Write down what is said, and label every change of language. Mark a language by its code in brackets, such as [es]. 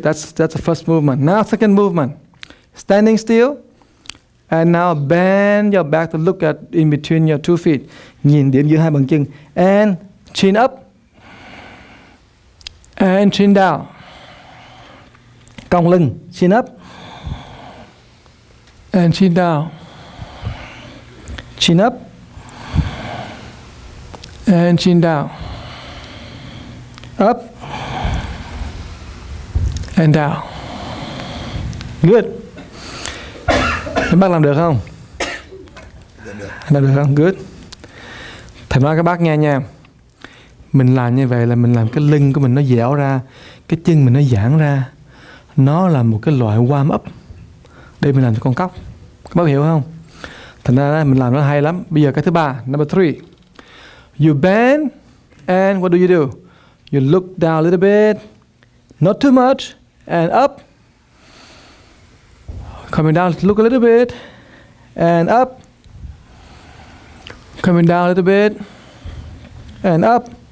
[en] That's the first movement. Now second movement. Standing still. And now bend your back to look at in between your 2 feet. [vi] Nhìn điểm giữa hai bàn chân. [en] And chin up. And chin down. [vi] Cong lưng. [en] Chin up. And chin down. Chin up. And chin down. Up. And down. Good. [vi] Các bác làm được không? Làm được không? [en] Good. [vi] Thầy nói các bác nghe nha. Mình làm như vậy là mình làm cái lưng của mình nó dẻo ra, cái chân mình nó giãn ra. Nó là một cái loại warm up để mình làm cho con cóc. Các bác hiểu không? Thành ra mình làm nó hay lắm. Bây giờ cái thứ ba, number 3. [en] You bend and what do? You look down a little bit Not too much. And up. Coming down, look a little bit. And up. Coming down a little bit. And up.